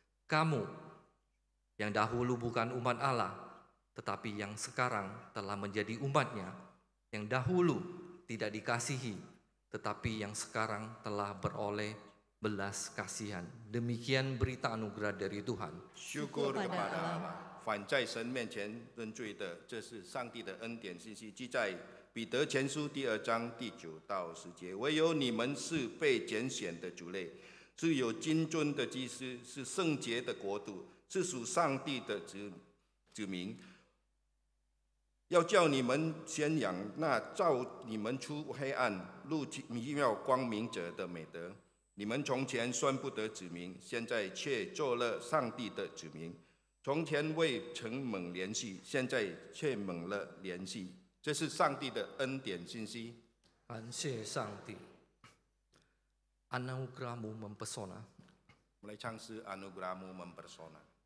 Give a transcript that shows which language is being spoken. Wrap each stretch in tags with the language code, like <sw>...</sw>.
<id>Kamu yang dahulu bukan umat Allah, tetapi yang sekarang telah menjadi umatnya, yang dahulu tidak dikasihi, tetapi yang sekarang telah beroleh belas kasihan. Demikian berita anugerah dari Tuhan.</id> <zh>修过</zh> <id>kepada Allah，</id> <zh>反在神面前认罪的，这是上帝的恩典信息，记在彼得前书第2章第9到10节。唯有你们是被拣选的族类，是有君尊的祭司，是圣洁的国度，是属上帝的子民。要叫你们宣扬那照你们出黑暗入奇妙光明者的美德。你们从前算不得子民，现在却做了上帝的子民；从前未曾蒙怜恤，现在却蒙了怜恤。这是上帝的恩典信息。感谢上帝,</zh> <id>anugerah-Mu mempesona.</id> <zh>我们来唱诗《Anugerah-Mu Mempersona》。</zh>